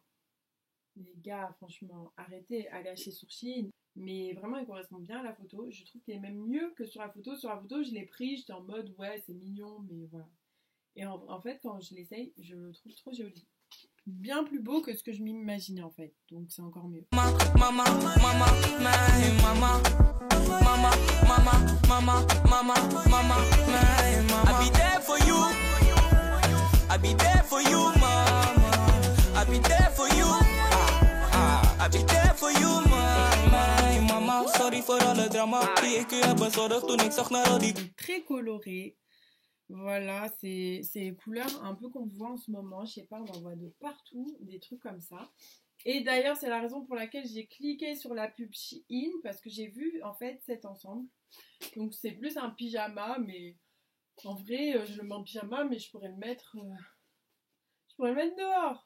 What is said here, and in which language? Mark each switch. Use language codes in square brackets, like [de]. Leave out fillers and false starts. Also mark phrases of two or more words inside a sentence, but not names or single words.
[fr] Les gars, franchement, arrêtez, allez acheter sur Shein. Mais vraiment, il correspond bien à la photo. Je trouve qu'il est même mieux que sur la photo. Sur la photo, je l'ai pris, j'étais en mode, ouais, c'est mignon, mais voilà. Et en fait, quand je l'essaye, je le trouve trop joli. Bien plus beau que ce que je m'imaginais, en fait. Donc, c'est encore mieux. [en] Mama, mama, mama, my mama. Mama, mama, mama, mama, mama, my mama. I be there for you. I be there for you, mama. I be there for you. I be there for you, mama. Mama, [nl] sorry voor alle drama. Die ik u heb bezorgd toen ik zag naar al die. [fr] Très coloré. Voilà, c'est les couleurs un peu qu'on voit en ce moment. Je sais pas, on en voit de partout, des trucs comme ça. Et d'ailleurs, c'est la raison pour laquelle j'ai cliqué sur la pub Shein, parce que j'ai vu en fait cet ensemble. Donc c'est plus un pyjama, mais en vrai, je le mets en pyjama, mais je pourrais le mettre dehors.